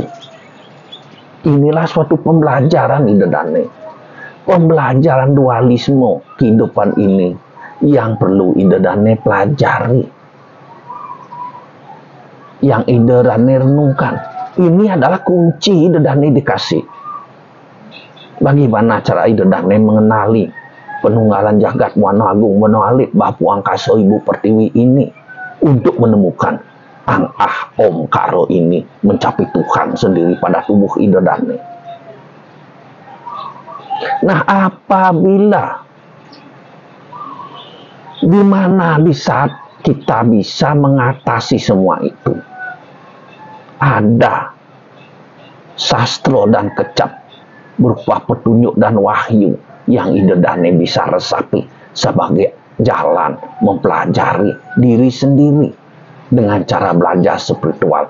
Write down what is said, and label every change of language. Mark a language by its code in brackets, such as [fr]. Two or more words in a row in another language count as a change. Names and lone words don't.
[id] Inilah suatu pembelajaran idadane, pembelajaran dualisme kehidupan ini yang perlu idadane pelajari, yang idadane renungkan. Ini adalah kunci idadane dikasih. Bagaimana cara idadane mengenali penunggalan jagat Wano Agung, Wano Alit, Bapu Angkaso Ibu Pertiwi ini untuk menemukan Ang Ah Om Karo ini, mencapai Tuhan sendiri pada tubuh idadane. Nah, apabila di mana di saat kita bisa mengatasi semua itu, ada sastra dan kecap berupa petunjuk dan wahyu yang idadane bisa resapi sebagai jalan mempelajari diri sendiri dengan cara belajar spiritual.